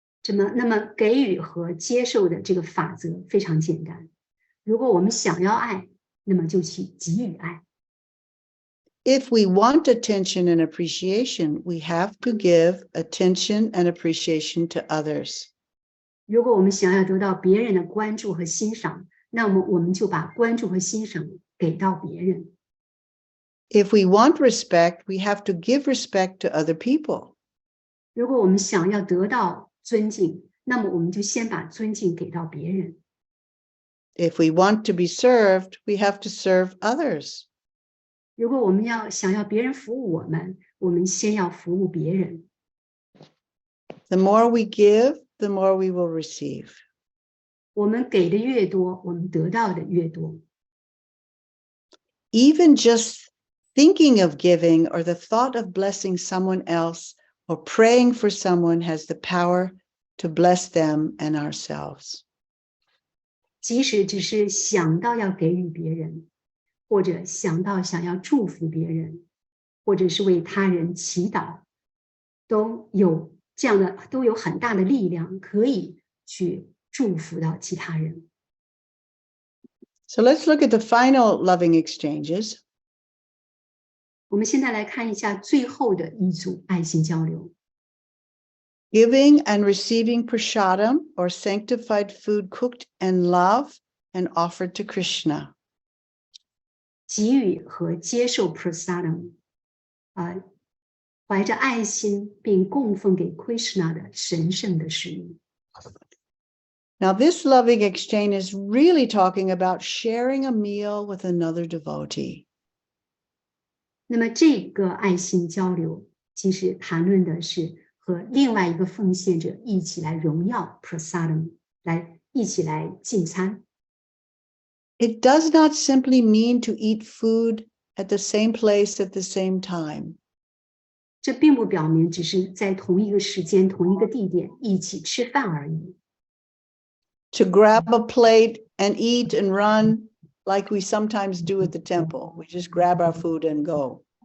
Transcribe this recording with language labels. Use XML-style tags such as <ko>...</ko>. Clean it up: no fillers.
<zh>那么给予和接受的这个法则非常简单。如果我们想要爱，那么就去给予爱。</zh> <en>If we want attention and appreciation, we have to give attention and appreciation to others.</en> <zh>如果我们想要得到别人的关注和欣赏，那么我们就把关注和欣赏给到别人。</zh> <en>If we want respect, we have to give respect to other people.</en> <zh>如果我们想要得到尊敬，那么我们就先把尊敬给到别人。</zh> <en>If we want to be served, we have to serve others.</en> <zh>如果我们想要别人服务我们，我们先要服务别人。</zh> <en>The more we give, the more we will receive.</en> <zh>我们给的越多，我们得到的越多。</zh> <en>Even just thinking of giving or the thought of blessing someone else or praying for someone has the power to bless them and ourselves.</en> <zh>即使只是想到要给予别人，或者想到想要祝福别人，或者是为他人祈祷，都有很大的力量，可以去祝福到其他人。</zh> <en>So let's look at the final loving exchanges.</en> <zh>我们现在来看一下最后的一组爱心交流。</zh> <en>Giving and receiving prasadam or sanctified food cooked in love and offered to Krishna.</en> <zh>给予和接受 prasadam，怀着爱心并供奉给 Krishna 的神圣的食物。</zh> <en>Now, this loving exchange is really talking about sharing a meal with another devotee.</en> <zh>那么这个爱心交流，其实谈论的是和另外一个奉献者一起来荣耀 prasadam， 一起来进餐。</zh> <en>It does not simply mean to eat food at the same place at the same time.</en> <zh>这并不表明只是在同一个时间、同一个地点一起吃饭而已。</zh> <en>To grab a plate and eat and run like we sometimes do at the temple. We just grab our food and go.</en>